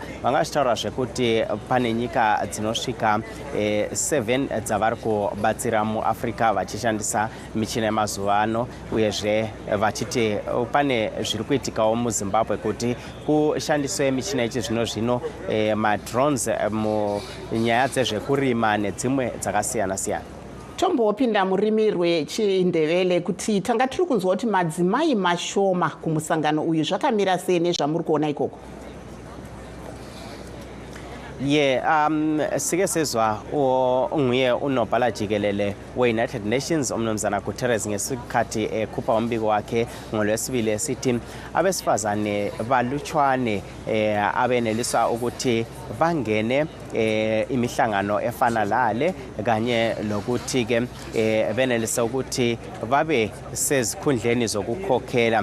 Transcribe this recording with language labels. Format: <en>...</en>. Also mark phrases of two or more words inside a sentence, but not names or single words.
<sn>Vanga vachitaura zvekuti pane nyika dzinosvika 7 dzavari kubatsira muAfrica vachishandisa michina yemazuva ano, uyezve vachiti pane zviri kuitikawo muZimbabwe kuti kushandiswe michina yechizvino zvino, madrones munyaya dzezvekurima nedzimwe dzakasiyana siyana. Tombopinda murimi rwechindevele kuti tanga tiri kunzwa kuti madzimai mashoma kumusangano uyu, zvakamira sei nezvamuri kuona ikoko?</sn> <nd>Sike sezwa nguye unobhala jikelele we-United Nations umnumzana Guterres ngesikhathi ekhupha umbiko wakhe ngoLwesibili esithi abesifazane balutshwane abenelisa ukuthi bangene imihlangano efana lale, kanye lokuthi ke benelisa ukuthi babe sezikhundleni zokukhokhela.</nd>